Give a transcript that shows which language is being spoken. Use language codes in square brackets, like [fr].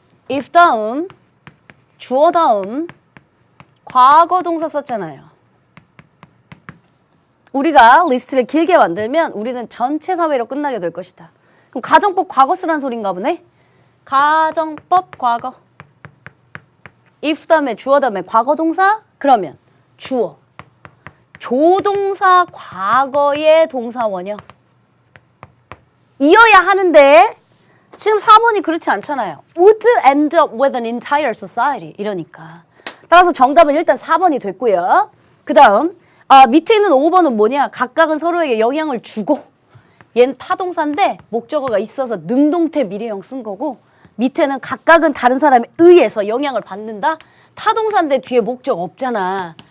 [ko] if 다음 주어 다음 과거 동사 썼잖아요. 우리가 리스트를 길게 만들면 우리는 전체 사회로 끝나게 될 것이다. 그럼 가정법 과거 쓰라는 소린가 보네. 가정법 과거. if 다음에 주어 다음에 과거 동사 그러면 주어. 조동사 과거의 동사 원형. 이어야 하는데 지금 4번이 그렇지 않잖아요. [en] Would end up with an entire society. [ko] 이러니까. 따라서 정답은 일단 4번이 됐고요. 그 다음 밑에 있는 5번은 뭐냐. 각각은 서로에게 영향을 주고 얘는 타동사인데 목적어가 있어서 능동태 미래형 쓴 거고 밑에는 각각은 다른 사람에 의해서 영향을 받는다. 타동사인데 뒤에 목적 없잖아.